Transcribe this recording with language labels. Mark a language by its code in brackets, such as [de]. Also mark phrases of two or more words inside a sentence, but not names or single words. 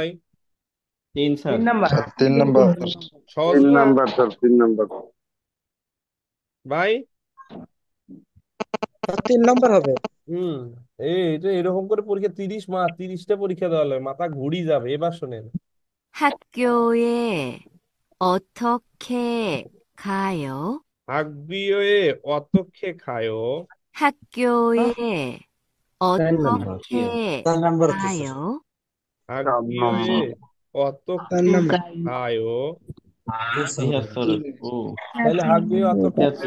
[bn] তিন স্যার। তিন নাম্বার। স্যার, 3 নম্বর। সহজ তিন না নাম্বার স্যার, 3 নাম্বার। ভাই? 3 নম্বর হবে। হুম। এটা এরকম করে পরীক্ষা 30টা পরীক্ষা দেওয়া লাগে, মাথা ঘুরি যাবে। এবার শোনেন, [ko] 학교에 어떻게 가요? 학교에 어떻게 가요, 학교에 [bn] 4 নম্বর। [ko] 어떻게 [bn] 4 নম্বর হচ্ছে স্যার। [ko] 가요? [bn] চার [ko] হাকবিওয়ে [bn] নম্বর। চার [ko] অতক্ষে [bn] নম্বর। [ko] খায়ো, [bn] তিয়াত্তর। ও তাহলে [ko] 학교에 어떻게 가요